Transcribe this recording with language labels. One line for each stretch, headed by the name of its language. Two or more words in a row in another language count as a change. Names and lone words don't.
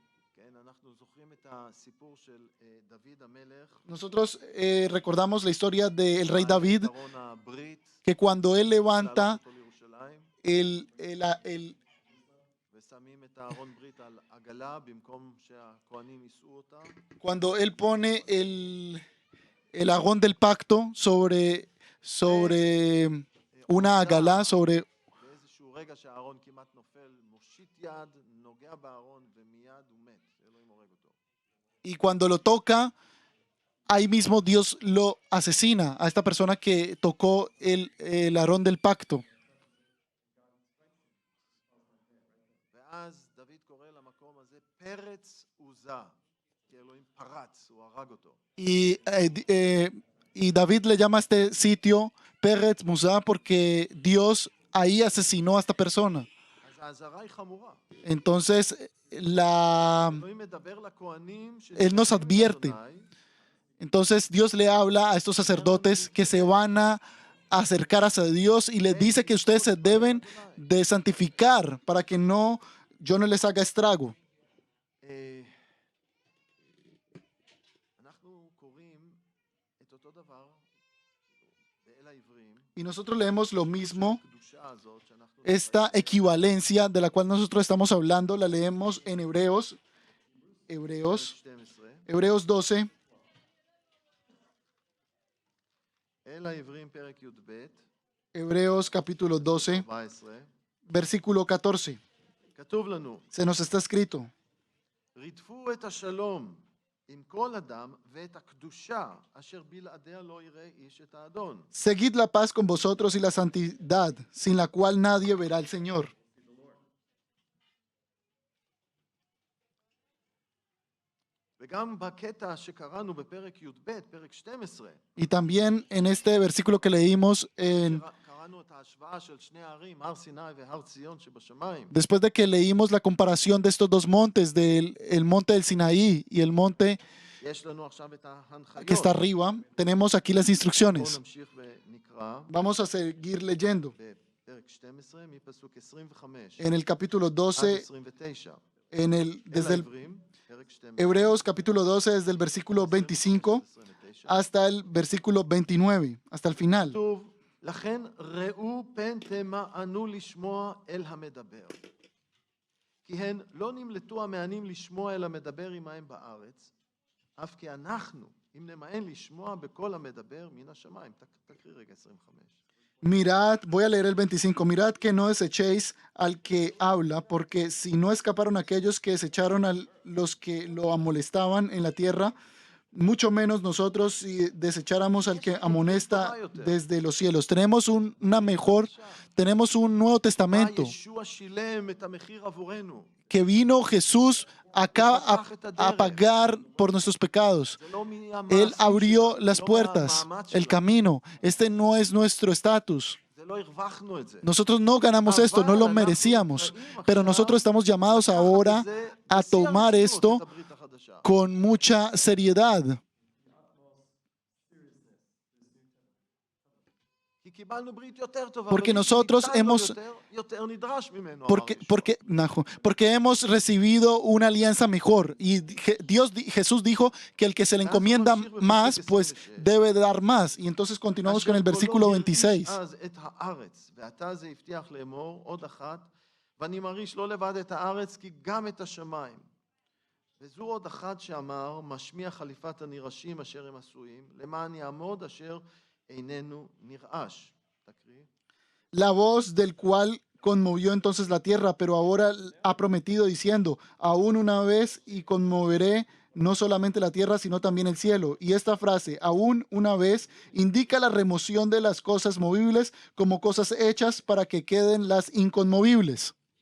Spanish: Nosotros recordamos la historia del rey David, que cuando él levanta cuando él pone el agón del pacto sobre una agalá sobre,
Hebrew: באיזשהו רגע שהארון כמעט נופל, מושיט יד, נוגע בארון ומיד הוא מת. אלוהים הורג אותו.
Spanish: y cuando lo toca, ahí mismo Dios lo asesina a esta persona que tocó el arón del pacto.
Hebrew: ואז דוד קורא למקום הזה פרץ עוזה, כי אלוהים פרץ, הוא הרג אותו.
Spanish: Y David le llama a este sitio Peretz Musá porque Dios ahí asesinó a esta persona.
Hebrew: אז האזהרה היא חמורה.
Spanish: Entonces,
Hebrew: אלוהים מדבר לכהנים
Spanish: Él nos advierte.
Hebrew: אדוני,
Spanish: entonces Dios le habla a estos sacerdotes que se van a acercar hacia Dios y les dice que ustedes se deben de santificar para que yo no les haga estrago.
Hebrew: אנחנו קוראים את אותו דבר באל העברים,
Spanish: Y nosotros leemos lo mismo,
Hebrew: הקדושה הזאת שאנחנו
Spanish: esta equivalencia de la cual nosotros estamos hablando, la leemos en Hebreos 12,
Hebrew: אל העברים פרק י"ב,
Spanish: Hebreos capítulo 12,
Hebrew: 14,
Spanish: versículo 14.
Hebrew: כתוב לנו,
Spanish: Se nos está escrito:
Hebrew: רדפו את השלום עם כל אדם ואת הקדושה אשר בלעדיה לא יראה איש את האדון.
Spanish: Seguid la paz con vosotros y la santidad, sin la cual nadie verá al Señor.
Hebrew: וגם בקטע שקראנו בפרק י"ב, פרק 12,
Spanish: Y también en este versículo que leímos,
Hebrew: קראנו את ההשוואה של שני הערים, הר סיני והר ציון שבשמיים.
Spanish: después de que leímos la comparación de estos dos montes, el monte del Sinaí y el monte
Hebrew: יש לנו עכשיו את ההנחיות.
Spanish: que está arriba, tenemos aquí las
Hebrew: בואו
Spanish: instrucciones.
Hebrew: נמשיך ונקרא
Spanish: Vamos a seguir leyendo.
Hebrew: בפרק 12 מפסוק 25
Spanish: En el capítulo
Hebrew: עד
Spanish: 12,
Hebrew: 29.
Spanish: desde
Hebrew: אל
Spanish: el
Hebrew: העברים, פרק 12,
Spanish: Hebreos capítulo 12, desde el versículo 25
Hebrew: 29.
Spanish: hasta el versículo 29, hasta el final.
Hebrew: כתוב, לכן ראו פן תמאנו לשמוע אל המדבר. כי הן לא נמלטו המענים לשמוע אל המדבר עמהם בארץ, אף כי אנחנו, אם נמאן לשמוע בקול המדבר מן השמיים. תקריא רגע 25.
Spanish: Mirad, voy a leer el 25. Mirad que no desechéis al que habla, porque si no escaparon aquellos que desecharon a los que lo amolestaban en la tierra, mucho menos nosotros si desecháramos al que amonesta desde los cielos. Tenemos tenemos un Nuevo Testamento
Hebrew: ישוע שילם את המחיר עבורנו.
Spanish: que vino Jesús acá a pagar por nuestros pecados.
Hebrew: זה לא
Spanish: Él abrió
Hebrew: שלנו,
Spanish: las
Hebrew: לא
Spanish: puertas,
Hebrew: מהמאמץ
Spanish: el
Hebrew: שלנו.
Spanish: camino. Este no es nuestro estatus.
Hebrew: זה לא הרווחנו את זה.
Spanish: Nosotros no ganamos esto, no lo merecíamos, pero nosotros estamos llamados ahora a tomar esto con mucha seriedad, porque nosotros porque hemos recibido una alianza mejor y Jesús dijo que el que se le encomienda más, pues debe dar más. Y entonces continuamos con el versículo 26.
Hebrew: וזו עוד אחת שאמר, משמיע חליפת הנרעשים אשר הם עשויים, למען יעמוד אשר איננו נרעש. תקריא.
Spanish: La voz del cual conmovió entonces la tierra, pero ahora ha prometido diciendo, aún una vez y conmoveré no solamente la tierra, sino también el cielo. Y esta frase, aún una vez, indica la remoción de las cosas movibles como cosas hechas para que queden las inconmovibles.